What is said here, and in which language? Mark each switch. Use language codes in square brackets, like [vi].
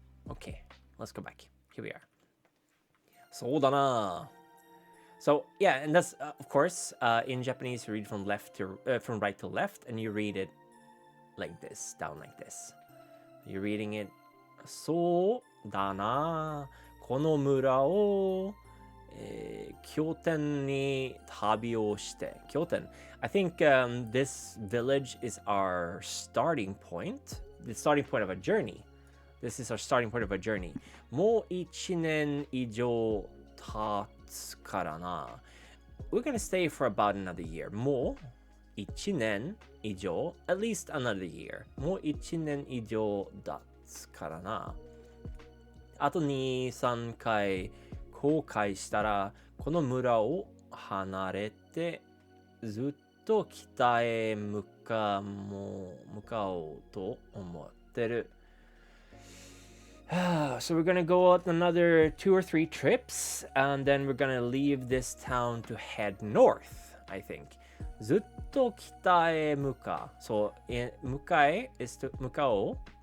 [en] Okay, let's go back. Here we are. So dana. So yeah, and that's of course in Japanese you read from from right to left, and you read it like this, down like this. You're reading it. [ja] そうだな。この村を、拠点に旅をして。拠点。 [en] I think this village is our starting point. The starting point of a journey. This is our starting point of a journey. [ja] もう1年以上経つからな。 [en] We're gonna stay for about another year. [ja] もう1年以上 [en] at least another year. [ja] もう1年以上だ。からな。あと2、3回後悔したらこの村を離れてずっと北へ向かおうと思ってる。 [en] So we're gonna go on another 2 or 3 trips, and then we're gonna leave this town to head north, I think. [ja] ずっと北へ向かう。 [en] So, 向かえ is to 向かおう。